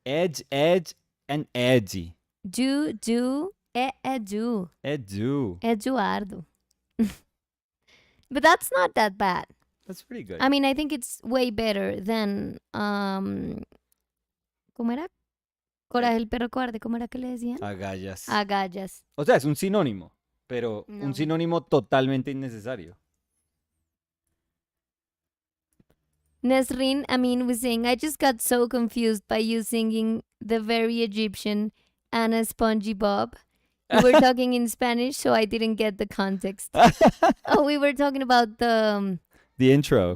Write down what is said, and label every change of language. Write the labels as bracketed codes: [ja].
[en] Edge, and edgy. do, edu. Edu. Eduardo. But that's not that bad. That's pretty good. I mean, I think it's way better than [es] ¿cómo era? Coraje el perro cobarde, ¿cómo era que le decían? Agallas. Agallas. O sea, es un sinónimo, pero No. un sinónimo totalmente innecesario. [en] Nesrin Amin was saying, I just got so confused by you singing the very Egyptian Anna Spongy Bob. You were talking in Spanish, so I didn't get the context. Oh, we were talking about the intro.